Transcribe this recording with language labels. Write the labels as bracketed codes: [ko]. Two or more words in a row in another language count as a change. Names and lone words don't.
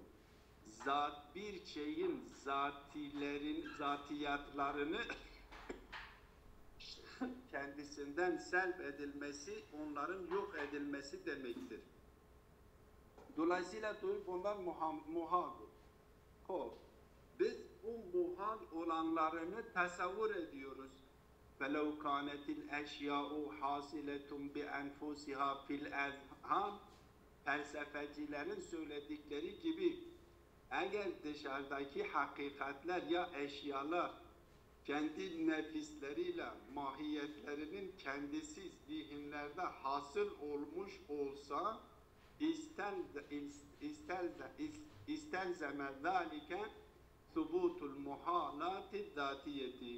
[tr] Bir şeyin zatiyatlarını kendisinden selv edilmesi, onların yok edilmesi demektir. Dolayısıyla bunlar muhaldır. Biz bu muhal olanlarını tasavvur ediyoruz. [ar] فَلَوْ كَانَتِ الْاَشْيَاءُ حَاسِلَةٌ بِاَنْفُسِهَا فِي الْاَذْهَانِ [tr] Felsefecilerin söyledikleri gibi eğer dışarıdaki hakikatler ya eşyalar kendi nefisleriyle mahiyetlerinin kendisi zihinlerde hasıl olmuş olsa [ar] استلزم ذلك ثبوت المحالات الذاتية.